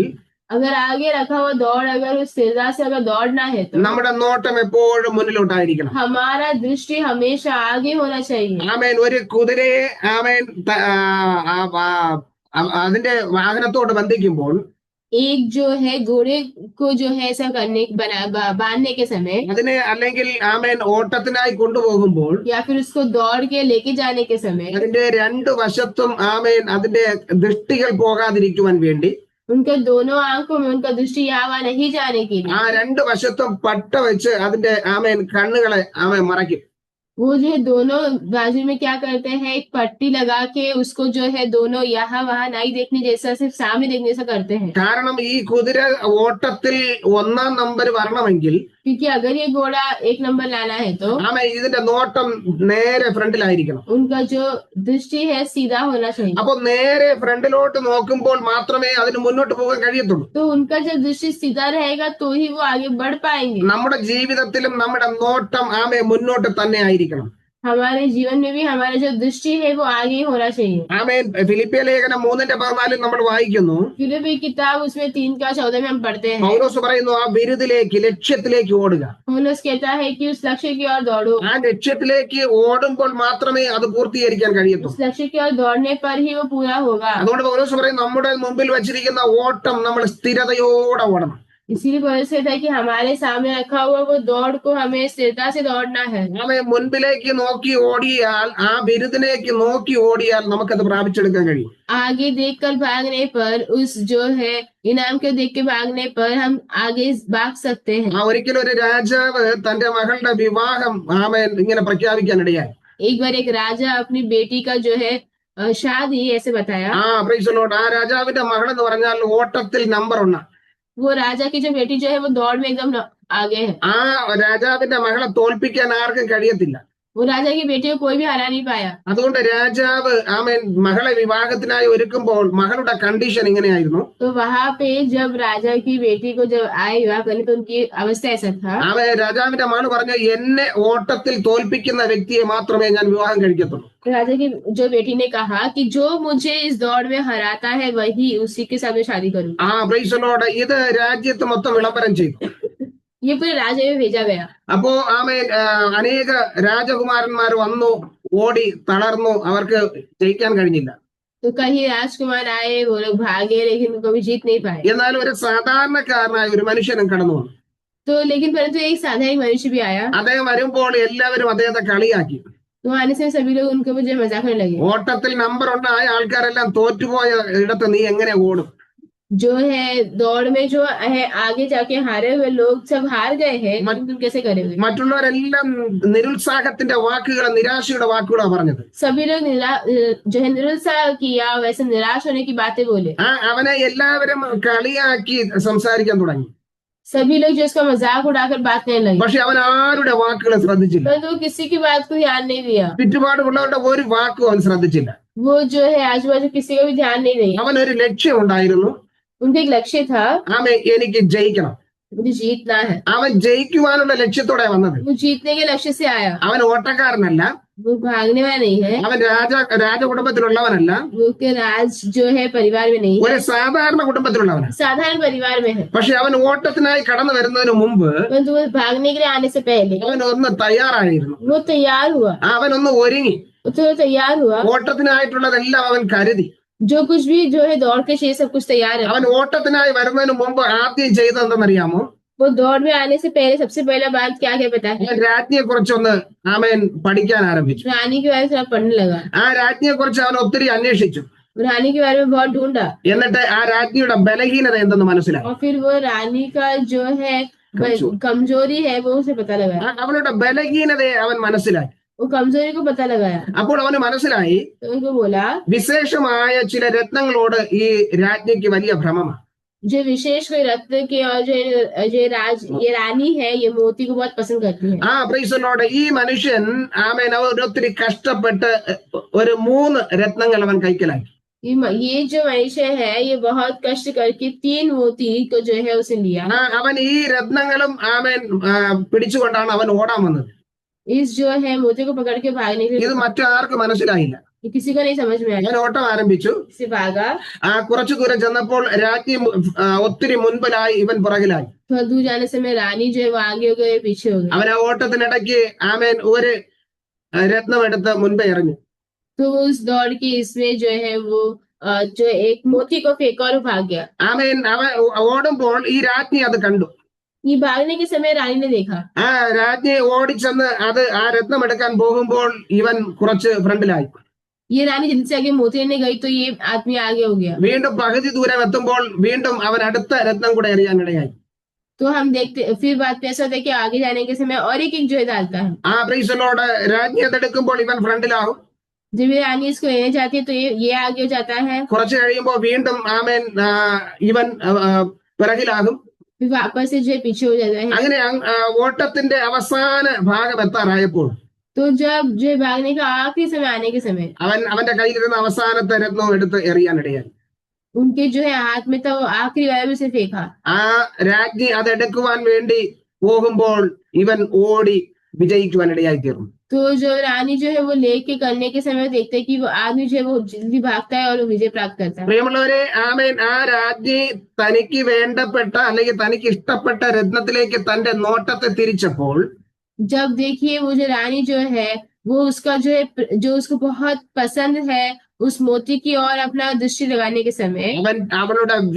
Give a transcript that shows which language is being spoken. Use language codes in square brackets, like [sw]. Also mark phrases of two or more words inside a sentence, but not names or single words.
[hi] अगर आगे रखा हुआ दौड़ अगर उस स्थिरता से अगर दौड़ना है तो [ml] നമ്മുടെ നോട്ടം എപ്പോഴും മുന്നിലോട്ടായിരിക്കണം. [hi] हमारा दृष्टि हमेशा आगे होना चाहिए. [ml] ആമേൻ. ഒരു കുതിരയെ ആമേൻ അതിന്റെ വാഹനത്തോട് ബന്ധിക്കുമ്പോൾ [hi] एक जो है घोड़े को जो है ऐसा करने बांधने के समय [ml] അതിനെ അല്ലെങ്കിൽ ആമേൻ ഓട്ടത്തിനായി കൊണ്ടുപോകുമ്പോൾ [hi] या फिर उसको दौड़ के लेके जाने के समय [ml] അതിന്റെ രണ്ട് വശത്തും ആമേൻ അതിന്റെ ദൃഷ്ടികൾ പോകാതിരിക്കുവാൻ വേണ്ടി [hi] उनके दोनों आंखों में उनका दृष्टि यहाँ नहीं जाने के लिए [ml] രണ്ട് വശത്തും പട്ട വെച്ച് അതിന്റെ ആമേൻ കണ്ണുകളെ ആമേൻ മറയ്ക്കും. [hi] वो जो है दोनों बाजू में क्या करते हैं, एक पट्टी लगा के उसको जो है दोनों यहाँ वहां नहीं देखने जैसा सिर्फ सामने देखने जैसा करते हैं. [ml] കാരണം ഈ കുതിര ഓട്ടത്തിൽ 1-ാം നമ്പർ വരണമെങ്കിൽ [hi] क्योंकि अगर ये घोड़ा 1 नंबर लाना है तो [ml] ഇതിന്റെ നോട്ടം നേരെ ഫ്രണ്ടിലായിരിക്കണം. [hi] उनका जो दृष्टि है सीधा होना चाहिए. [ml] അപ്പൊ നേരെ ഫ്രണ്ടിലോട്ട് നോക്കുമ്പോൾ മാത്രമേ അതിന് മുന്നോട്ട് പോകാൻ കഴിയത്തുള്ളൂ. [hi] तो उनका जब दृष्टि सीधा रहेगा तो ही वो आगे बढ़ पाएंगे. [ml] നമ്മുടെ ജീവിതത്തിലും നമ്മുടെ നോട്ടം മുന്നോട്ട് തന്നെ ആയിരിക്കണം. [hi] हमारे जीवन में भी हमारा जो दृष्टि है वो आगे ही होना चाहिए. [ml] ആമേൻ. ഫിലിപ്പിയ ലേഖനം 3:14 നമ്മൾ വായിക്കുന്നു. [hi] फिलिप्पी किताब उसमें 3:14 में हम पढ़ते हैं. [ml] പൗലോസ് പറയുന്നു, ആ വിരുദിലേക്ക് ലക്ഷ്യത്തിലേക്ക് ഓടുക. [hi] पौलुस कहता है कि उस लक्ष्य की ओर दौड़ो. [ml] ആ ലക്ഷ്യത്തിലേക്ക് ഓടുമ്പോൾ മാത്രമേ അത് പൂർത്തീകരിക്കാൻ കഴിയത്തുള്ളൂ. [hi] उस लक्ष्य की ओर दौड़ने पर ही वो पूरा होगा. [ml] അതുകൊണ്ട് പൗലോസ് പറയും, നമ്മുടെ മുമ്പിൽ വെച്ചിരിക്കുന്ന ഓട്ടം നമ്മൾ സ്ഥിരതയോടെ ഓടണം. [hi] इसीलिए पौलुस कहता है कि हमारे सामने रखा हुआ वो दौड़ को हमें स्थिरता से दौड़ना है। [ml] അവൻ മുൻപിലേക്ക് നോക്കി ഓടിയാൽ, ആ ബിരുദിലേക്ക് നോക്കി ഓടിയാൽ നമുക്കത് പ്രാപിച്ചെടുക്കാൻ കഴിയും. [hi] आगे देखकर भागने पर, उस जो है इनाम को देख के भागने पर हम आगे भाग सकते हैं। [ml] ഒരിക്കലും ഒരു രാജാവ് തന്റെ മകളുടെ വിവാഹം ആമേൻ ഇങ്ങനെ പ്രഖ്യാപിക്കാനിടയായി. [hi] एक बार एक राजा अपनी बेटी का जो है शादी ऐसे बताया। [en] Praise the Lord. [ml] ആ രാജാവിന്റെ മകൾ എന്ന് പറഞ്ഞാൽ ഓട്ടത്തിൽ നമ്പർ 1. [hi] वो राजा की जो बेटी जो है वो दौड़ में एकदम आगे है। [ml] ആ രാജാവിന്റെ മകളെ തോൽപ്പിക്കാൻ ആർക്കും കഴിയത്തില്ല. [hi] वो राजा की बेटी को कोई भी हरा नहीं पाया। [ml] അതുകൊണ്ട് രാജാവ് ആമേൻ മകളെ വിവാഹത്തിനായി ഒരുക്കുമ്പോൾ മകളുടെ കണ്ടീഷൻ ഇങ്ങനെയായിരുന്നു. [hi] तो वहां पे जब राजा की बेटी को जब आए विवाह करने तो उनकी अवस्था ऐसा था। [ml] അവൻ രാജാവിന്റെ മകൾ പറഞ്ഞു, എന്നെ ഓട്ടത്തിൽ തോൽപ്പിക്കുന്ന വ്യക്തിയെ മാത്രമേ ഞാൻ വിവാഹം കഴിക്കത്തുള്ളൂ. [hi] राजा की जो बेटी ने कहा कि जो मुझे इस दौड़ में हराता है वही उसी के साथ मैं शादी करूंगी। [en] Praise the Lord. [ml] ഇത് രാജ്യത്ത് മൊത്തം വിളംബരം ചെയ്തു. [hi] ये पूरे राज्य में भेजा गया। [ml] അപ്പോ ആമേൻ അനേക രാജകുമാരന്മാർ വന്നു, ഓടി തളർന്നു, അവർക്ക് ജയിക്കാൻ കഴിഞ്ഞില്ല. [hi] तो कई राजकुमार आए, वो लोग भागे लेकिन उनको भी जीत नहीं पाए। [ml] എന്നാൽ ഒരു സാധാരണക്കാരനായ ഒരു മനുഷ്യനും കടന്നു വന്നു. [hi] तो लेकिन परंतु एक साधारण मनुष्य भी आया। [ml] അദ്ദേഹം വരുമ്പോൾ എല്ലാവരും അദ്ദേഹത്തെ കളിയാക്കി. [hi] तो आने से सभी लोग उनको मुझे मजाक करने लगे। [ml] ഓട്ടത്തിൽ നമ്പർ 1 ആയ ആൾക്കാരെല്ലാം തോറ്റുപോയ ഇടത്ത് നീ എങ്ങനെ ഓടും? [hi] जो है दौड़ में जो है आगे जाके हारे हुए लोग सब हार गए हैं, तुम कैसे करोगे? [ml] മറ്റുള്ളവരെല്ലാം നിരുത്സാഹത്തിന്റെ വാക്കുകളും നിരാശയുടെ വാക്കുകളാണ് പറഞ്ഞത്. [hi] सभी लोग जो है निरुत्साह किया, वैसे निराश होने की बातें बोले। [ml] അവനെ എല്ലാവരും കളിയാക്കി സംസാരിക്കാൻ തുടങ്ങി. [hi] सभी लोग जो इसका मजाक उड़ाकर बात करने लगे। [ml] പക്ഷെ അവൻ ആരുടെ വാക്കുകളും ശ്രദ്ധിച്ചില്ല. [hi] परंतु वो किसी की बात को ध्यान नहीं दिया। [ml] ചുറ്റുപാടുള്ളവരുടെ ഒരു വാക്കും അവൻ ശ്രദ്ധിച്ചില്ല. [hi] वो जो है आजू बाजू किसी का भी ध्यान नहीं दिया। [ml] അവനൊരു ലക്ഷ്യം ഉണ്ടായിരുന്നു. [hi] उनका एक लक्ष्य था, [ml] എനിക്ക് ജയിക്കണം. [hi] मुझे जीतना है। [ml] അവൻ ജയിക്കുവാനുള്ള ലക്ഷ്യത്തോടെ വന്നത്. [hi] वो जीतने के लक्ष्य से आया। [ml] അവൻ ഓട്ടക്കാരനല്ല. [hi] वो भागने वाला नहीं है। [ml] അവൻ രാജകുടുംബത്തിലുള്ളവനല്ല. [hi] वो के राज जो है परिवार में नहीं [ml] ഒരു [hi] है, [ml] സാധാരണ കുടുംബത്തിലുള്ളവനാണ്. [hi] साधारण परिवार में है। [ml] പക്ഷെ അവൻ ഓട്ടത്തിനായി കടന്നു വരുന്നതിന് മുമ്പ് [hi] परंतु वो भागने के लिए आने से पहले [ml] അവൻ ഒന്ന് തയ്യാറായിരുന്നു. [hi] वो तैयार हुआ। [ml] അവൻ ഒന്ന് ഒരുങ്ങി. [hi] तो वो तैयार हुआ। [ml] ഓട്ടത്തിനായിട്ടുള്ളതെല്ലാം അവൻ കരുതി. [hi] जो कुछ भी जो है दौड़ के लिए सब कुछ तैयार है। [ml] അവൻ ഓട്ടത്തിനായി വരുന്നതിന് മുമ്പ് ആദ്യം ചെയ്തതെന്തെന്നറിയാമോ? [hi] वो दौड़ में आने से पहले सबसे पहला बात क्या क्या पता है? [ml] അവൻ രാജ്ഞിയെ കുറിച്ചൊന്ന് ആമേൻ പഠിക്കാൻ आरंഭിച്ചു. [hi] रानी के बारे में थोड़ा पढ़ने लगा। [ml] ആ രാജ്ഞിയെ കുറിച്ച് അവൻ ഒത്തിരി അന്വേഷിച്ചു. [hi] रानी के बारे में बहुत ढूंढा। [ml] എന്നിട്ട് ആ രാജ്ഞിയുടെ ബലഹീനത എന്തെന്ന് മനസ്സിലായി. [hi] और फिर वो रानी का जो है कमजोरी है वो उसे पता लगा। [ml] അവളുടെ ബലഹീനതയെ അവൻ മനസ്സിലായി. [hi] वो कमजोरी को पता लगाया। [ml] അപ്പോൾ അവന് മനസ്സിലായി, [hi] तो उनको बोला [ml] വിശേഷമായ ചില രത്നങ്ങളോട് ഈ രാജ്ഞിക്ക് വലിയ ഭ്രമമാണ്. [hi] जो विशेष कोई रत्न के और ये रानी है, ये मोती को बहुत पसंद करती है। [en] Praise the Lord. [ml] ഈ മനുഷ്യൻ ആമേൻ ഒത്തിരി കഷ്ടപ്പെട്ട് ഒരു 3 രത്നങ്ങൾ അവൻ കൈക്കലാക്കി. [hi] ये जो मनुष्य है ये बहुत कष्ट करके 3 मोती को जो है उसे लिया। [ml] അവൻ ഈ രത്നങ്ങളും ആമേൻ പിടിച്ചുകൊണ്ടാണ് അവൻ ഓടാൻ വന്നത്. [hi] इस जो है मोती को पकड़ के भागने के [ml] ഇത് [hi] लिए [ml] മറ്റാർക്കും മനസ്സിലായില്ല. [hi] किसी को नहीं समझ में आया। [ml] അവൻ ഓട്ടം ആരംഭിച്ചു. [hi] से भागा। [ml] കുറച്ചു ദൂരം ചെന്നപ്പോൾ രാജ്ഞി ഒത്തിരി മുൻപിലായി, ഇവൻ പുറകിലായി. [hi] थोड़ा दूर जाने से मैं रानी जो है वो आगे हो गई, पीछे हो गई। [ml] അവൻ ആ ഓട്ടത്തിനിടയ്ക്ക് ആമേൻ ഒരു രത്നം എടുത്ത് മുൻപേ എറിഞ്ഞു. [hi] तो उस दौड़ की इसमें जो है वो जो एक मोती को फेंका और वो भाग गया। [ml] ആമേൻ അവൻ ഓടുമ്പോൾ ഈ രാജ്ഞി അത് കണ്ടു. [hi] ये भागने के समय रानी ने देखा। [ml] രാജ്ഞി ഓടിച്ചെന്ന് ആ രത്നം എടുക്കാൻ പോകുമ്പോൾ ഇവൻ കുറച്ച് ഫ്രണ്ടിലായി. [hi] ये रानी जल्दी से आगे मोती लेने गई तो ये आदमी आगे हो गया। [ml] വീണ്ടും പകുതി ദൂരം എത്തുമ്പോൾ വീണ്ടും അവൻ അടുത്ത രത്നം കൂടെ എറിയാനിടയായി. [hi] तो हम देखते फिर बात पे ऐसा होता है कि आगे जाने के समय और एक जो है डालता है। [en] Praise the Lord. [ml] രാജ്ഞി അതെടുക്കുമ്പോൾ ഇവൻ ഫ്രണ്ടിലാവും. [hi] जब ये रानी इसको लेने जाती है तो ये आगे हो जाता है। [ml] കുറച്ച് കഴിയുമ്പോൾ വീണ്ടും ആമേൻ ഇവൻ പിറകിലാകും. [hi] फिर वापस से जो है पीछे हो जाता है। [ml] അങ്ങനെ ഓട്ടത്തിന്റെ അവസാന ഭാഗം എത്താറായപ്പോൾ [hi] तो जब जो है भागने का आखिरी समय आने के समय [ml] അവന്റെ കയ്യിലിരുന്ന അവസാനത്തെ രത്നം എടുത്ത് എറിയാനിടയായി. [hi] उनके जो है हाथ में था वो आखिरी वाला भी उसे फेंका। [ml] രാജ്ഞി അതെടുക്കുവാൻ വേണ്ടി പോകുമ്പോൾ ഇവൻ ഓടി വിജയിക്കുവാനിടയായി തീർന്നു. [hi] तो जो रानी जो है वो लेके करने के समय देखते हैं कि वो आदमी जो है वो जल्दी भागता है और वो विजय प्राप्त करता है। [ml] പ്രിയമുള്ളവരെ, ആമേൻ ആ രാജ്ഞി തനിക്ക് വേണ്ടപ്പെട്ട അല്ലെങ്കിൽ തനിക്ക് ഇഷ്ടപ്പെട്ട രത്നത്തിലേക്ക് തന്റെ നോട്ടത്തെ തിരിച്ചപ്പോൾ [hi] जब देखिए वो जो रानी जो है वो उसका जो है जो उसको बहुत पसंद है उस मोती की और अपना दृष्टि लगाने के समय